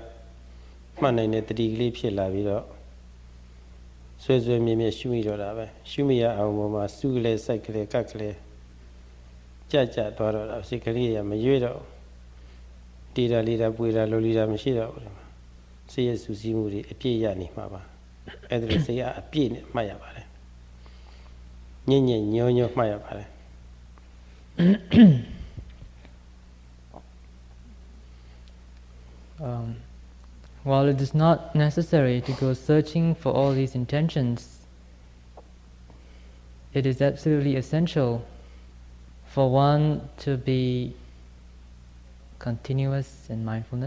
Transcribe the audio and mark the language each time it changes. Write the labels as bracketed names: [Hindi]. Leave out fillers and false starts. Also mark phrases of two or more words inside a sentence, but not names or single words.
[Burmese] မှတ်နိုင်တဲ့တတိကလေးဖြစ်လာပြီးတော့ဆွဲဆွဲမြဲမြဲရှုမိတော့တာပဲရှုမိရအောင်ပေါ်မှာစုကလေးစိုက်ကလေးကတ်ကလေးကြကြသွားတော့တာစိတ်ကလေးရမရွေ့တော့တီတာလီတာပွေတာလိုလီတာမရှိတော့ဘူးစိတ်ရဲ့စူးစီးမှုတွေအပြည့်ရနေမှာပါအဲ့ဒါလို့စိတ်ကအပြည့်နဲ့မှတ်ရပါတယ်ညင်ညင်ညောညောမှတ်ရပါတယ် [English] While it is not necessary to go searching for all these intentions, it is absolutely essential for one to be continuous in mindfulness.